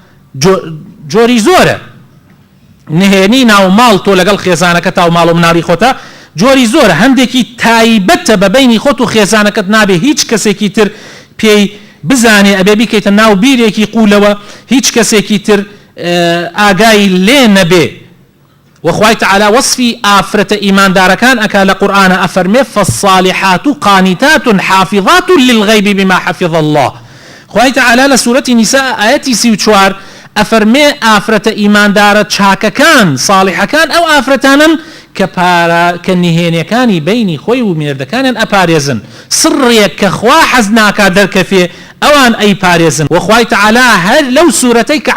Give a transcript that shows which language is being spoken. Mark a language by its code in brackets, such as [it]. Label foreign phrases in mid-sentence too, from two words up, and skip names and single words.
[ckb] جۆری زۆرە نهێنی ناوماڵ تۆ لەگەڵ خێزانەکە تاو ماڵ و مناڵی خۆتە جۆری زۆرە هەندێکی تایبەتە بە بینی خۆت و خێزانەکەت نابێ هیچ کەسێکی تر پێی بزانێ ئەبێ بیکەیتە ناو بیرێکی قولەوە هیچ کەسێکی تر ئاگای لێ نەبێ وخوای تعالی وصفی ئافرەتە ئیماندارەکان ئەکا لە قورئانە ئەفەرمێ [ar] فالصالحات قانتات حافظات للغیب بما حفظ الله [ckb] خوای تعالی لە سوورەتی نیساء ئاەتی 34 ئەفەرمێ ئافرەتە ئیماندارە چاکەکان صالحەکان ئەو ئافرەتانن کە نهێنیەکانی بینی خۆی و مێردەکانیان ئەپارێزن سڕێک کە خوا حەز ناکا دەرکەفێ ئەوان ئەی پارێزن وخوای تعالی هەر لەو سوورەتەی کە